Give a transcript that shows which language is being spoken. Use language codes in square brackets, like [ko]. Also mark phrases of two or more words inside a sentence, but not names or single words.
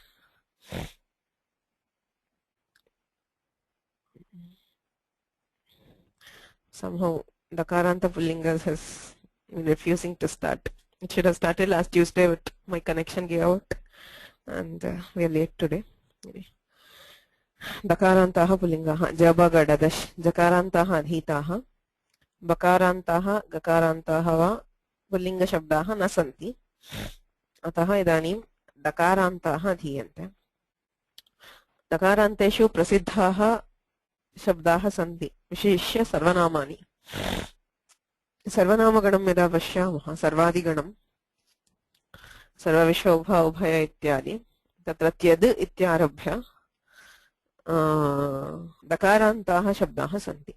[en] Somehow [sa] दकारान्त पुल्लिङ्गाः [en] has been refusing to start. It should have started last Tuesday, but my connection gave out, and we are late today. [sa] दकारान्ताः पुल्लिङ्गाः जबगडदश् जकारान्ताः अधीताः बकारान्ताः गकारान्ताः वा पुल्लिङ्ग शब्दाः न सन्ति अतः इदानीं दकारान्ताः धीयन्ते. दकारान्तेषु प्रसिद्धाः शब्दाः सन्ति विशिष्य सर्वनामानि. सर्वनामगणं यदा पश्यामः सर्वादिगणं सर्वविश्वोभा उभय इत्यादि तत्र त्यद् इत्यारभ्य दकारान्ताः शब्दाः सन्ति.